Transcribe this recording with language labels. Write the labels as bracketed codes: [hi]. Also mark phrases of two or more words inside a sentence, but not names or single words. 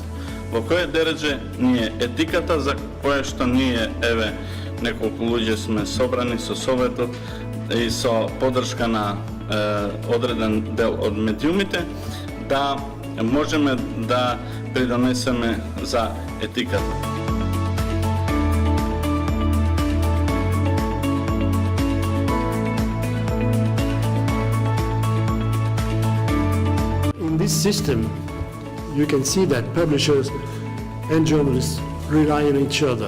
[mk] Во кој дереже ни е етиката за која што ние, еве, неколку луѓе сме собрани со Советот и со поддршка на одреден дел од медиумите, да можеме да придонесеме за етиката. [en] This system, you can see that publishers and journalists rely on each other.